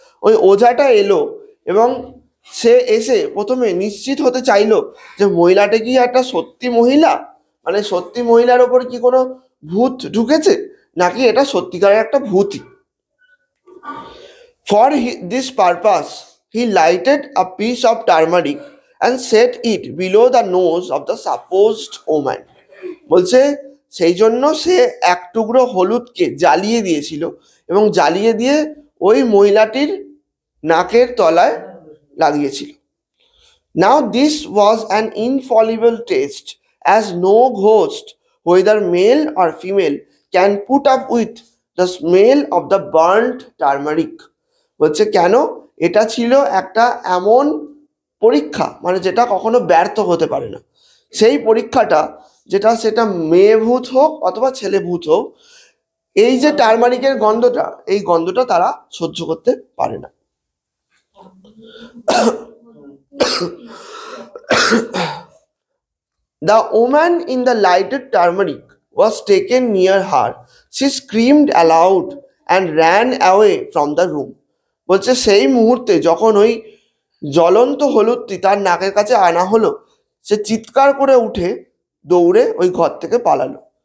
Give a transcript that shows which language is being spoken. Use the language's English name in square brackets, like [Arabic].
[Bangla] ওই ওঝাটা এলো এবং সে এসে প্রথমে নিশ্চিত হতে চাইলো যে মহিলাটা কি একটা সত্যি মহিলা, মানে সত্যি মহিলার ওপর কি কোনো ভূত ঢুকেছে নাকি এটা সত্যিকারের একটা ভূতই। [English] For this purpose he lighted a piece of turmeric and set it below the nose of the supposed woman. [Bangla] বলছে সেই জন্য সে এক টুকরো হলুদকে জ্বালিয়ে দিয়েছিল এবং জ্বালিয়ে দিয়ে ওই মহিলাটির নাকের তলায় লাগিয়েছিল। [English] Now this was an infallible test, as no ghost, whether male or female, can put up with the smell of the burnt turmeric. [Bangla] বলছে কেন? এটা ছিল একটা এমন পরীক্ষা, মানে যেটা কখনো ব্যর্থ হতে পারে না। সেই পরীক্ষাটা যেটা, সেটা মেয়ে ভূত হোক অথবা ছেলে ভূত হোক, এই যে টারমারিকের গন্ধটা, এই গন্ধটা তারা সহ্য করতে পারে না। [English] The woman in the lighted turmeric was taken near her. She screamed aloud and ran away from the room. [Bangla] বলছে সেই মুহূর্তে যখন ওই জ্বলন্ত হলুদটি তার নাকের কাছে আনা হলো, সে চিৎকার করে উঠে দৌড়ে ওই ঘর থেকে পালালো।